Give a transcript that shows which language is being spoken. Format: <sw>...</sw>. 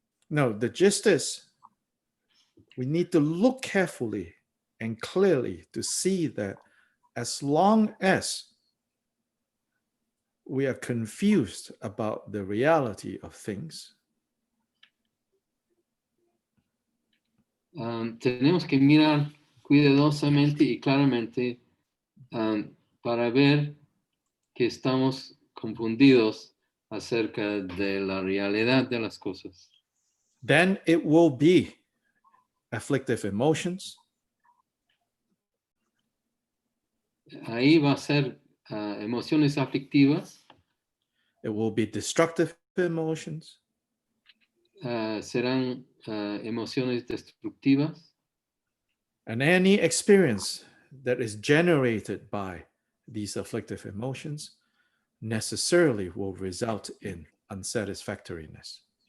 <en>No, the gist is we need to look carefully and clearly to see that as long as we are confused about the reality of things,</en> <es>tenemos que mirar cuidadosamente y claramente para ver que estamos confundidos acerca de la realidad de las cosas.</es> <en>then it will be afflictive emotions.</en> <es>Ahí va a ser emociones aflictivas.</es> <en>It will be destructive emotions.</en> <es>Serán emociones destructivas.</es> <en>And any experience that is generated by these afflictive emotions necessarily will result in unsatisfactoriness.</en>